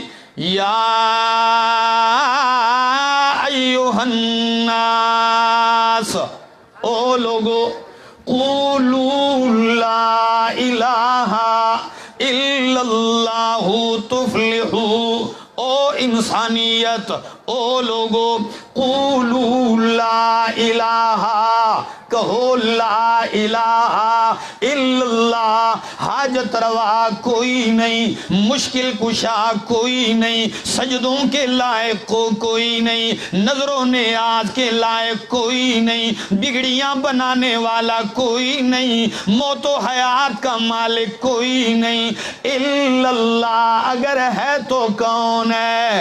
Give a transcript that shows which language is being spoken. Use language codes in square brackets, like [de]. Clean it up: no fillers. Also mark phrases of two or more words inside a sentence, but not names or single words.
[ar] یا ایہا الناس، [ur] او لوگو، [ar] قولوا لا الہ الا اللہ تفلحوا، [ur] او انسانیت، او لوگو، [ar] قولوا لا الہ، [ur] کہو [ar] لا الہ الا اللہ، [ur] حاجت روا کوئی نہیں، مشکل کشا کوئی نہیں، سجدوں کے لائق کوئی نہیں، نظروں نیاز کے لائق کوئی نہیں، بگڑیاں بنانے والا کوئی نہیں، موت و حیات کا مالک کوئی نہیں، [ar] الا اللہ، [ur] اگر ہے تو کون ہے؟